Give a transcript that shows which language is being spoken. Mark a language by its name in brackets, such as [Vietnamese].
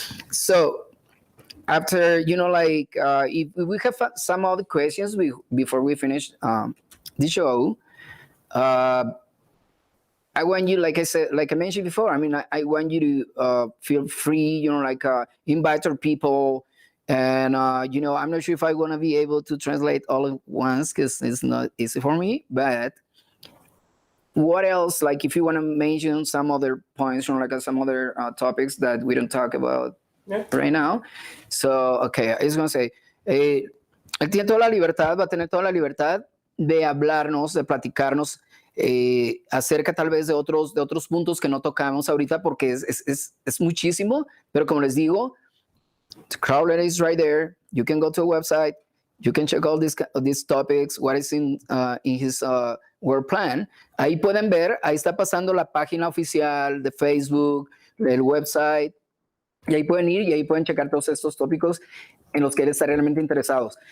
[English] So after, if we have some other questions before we finish the show, I want you, like I mentioned before, I want you to feel free, invite our people. And, I'm not sure if I'm going to be able to translate all at once because it's not easy for me, but what else, like if you want to mention some other points from some other topics that we don't talk about right now. So, okay, I was going to say, [Spanish] él tiene toda la libertad, va a tener toda la libertad de hablarnos, de platicarnos acerca tal vez de otros puntos que no tocamos ahorita porque es muchísimo, pero como les digo, [English] the Crowdlet is right there. You can go to a website. You can check all these topics, what is in his work plan. [Spanish] Ahí pueden ver, ahí está pasando la página oficial de Facebook, del website, y ahí pueden ir y ahí pueden checar todos estos tópicos en los que él está realmente interesados.